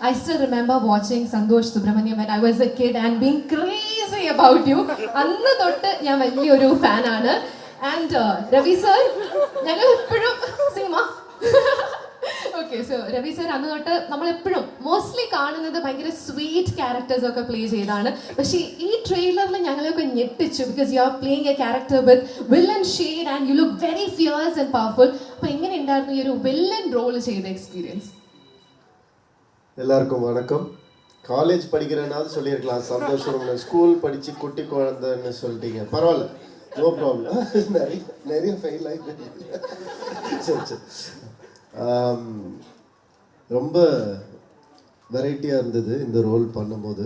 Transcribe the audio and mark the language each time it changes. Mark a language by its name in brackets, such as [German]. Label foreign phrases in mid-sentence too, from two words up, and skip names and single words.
[English] I still remember watching Santosh Subramaniam when I was a kid and being crazy about you. [Malayalam] അന്ന് തൊട്ട് ഞാൻ വലിയൊരു ഫാനാണ്. ആൻഡ് രവി സർ ഞങ്ങൾ എപ്പോഴും സിനിമ ഓക്കെ സോ രവി സർ അന്ന് തൊട്ട് നമ്മളെപ്പോഴും മോസ്റ്റ്ലി കാണുന്നത് ഭയങ്കര [English] sweet characters [Malayalam] ഒക്കെ പ്ലേ ചെയ്താണ്. പക്ഷേ ഈ ട്രെയിലറിൽ ഞങ്ങളെയൊക്കെ ഞെട്ടിച്ചു. [English] because you are playing a character with villain shade and you look very fierce and powerful. [Malayalam] അപ്പോൾ എങ്ങനെ ഉണ്ടായിരുന്നു ഈ ഒരു [English] villain role [Malayalam] ചെയ്ത എക്സ്പീരിയൻസ്? [Tamil] எல்லாருக்கும் வணக்கம். காலேஜ் படிக்கிறேன்னாவது சொல்லியிருக்கலாம், சந்தோஷம். ஸ்கூல் படித்து குட்டி குழந்தைன்னு சொல்லிட்டீங்க, பரவாயில்ல, [English] no problem. [Tamil] நிறைய ஃபெயில் ஆகி சரி சரி. ரொம்ப வெரைட்டியாக இருந்தது இந்த ரோல் பண்ணும்போது.